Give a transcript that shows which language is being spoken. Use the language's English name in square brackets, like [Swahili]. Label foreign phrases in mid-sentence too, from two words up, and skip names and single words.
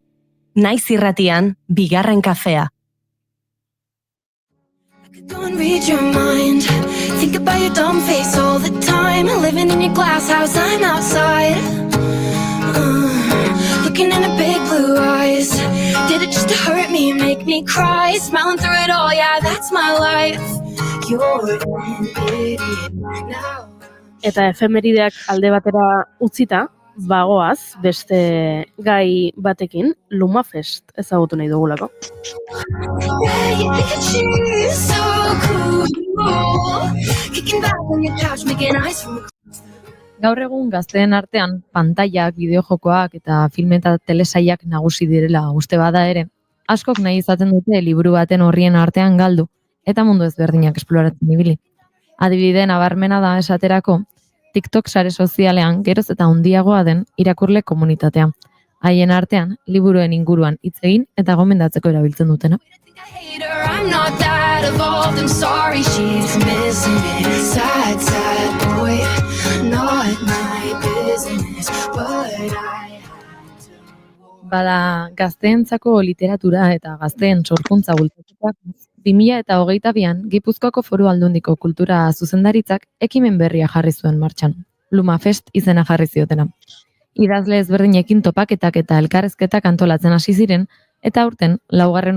[Basque] Naiz irratian, bigarren kafea. [English] Don't read your mind. Think about your dumb face all the time. Living in your glass house, I'm outside. Looking in the big blue eyes. Did it just to hurt me and make me cry? Smiling through it all, yeah, that's my life. You're an idiot now. [Basque] Eta efemerideak alde batera utzita, bagoaz, beste gai batekin, Lumafest ezagutu nahi dugulako. Gaur egun gazteen artean pantailak, bideojokoak eta film eta telesaiak nagusi direla uste bada ere, askok nahi izaten dute liburu baten horrien artean galdu eta mundu ezberdinak esploratzen ibili. Adibide nabarmena da esaterako, TikTok sare sozialean geroz eta handiagoa den irakurle komunitatea. Haien artean, liburuen inguruan hitz egin eta gomendatzeko erabiltzen dutena. [English] I'm not that evolved, I'm sorry she's missing it. Sad, sad boy, not my business, but I... [Basque] Bada, gazteentzako literatura eta gazteen sorkuntza bultzatuak 2022an Gipuzkoako Foru Aldundiko kultura zuzendaritzak ekimen berria jarri zuen martxan. Lumafest izena jarri ziotena. Idazle ezberdinekin topaketak eta elkarrezketak antolatzen hasi ziren eta aurten 4.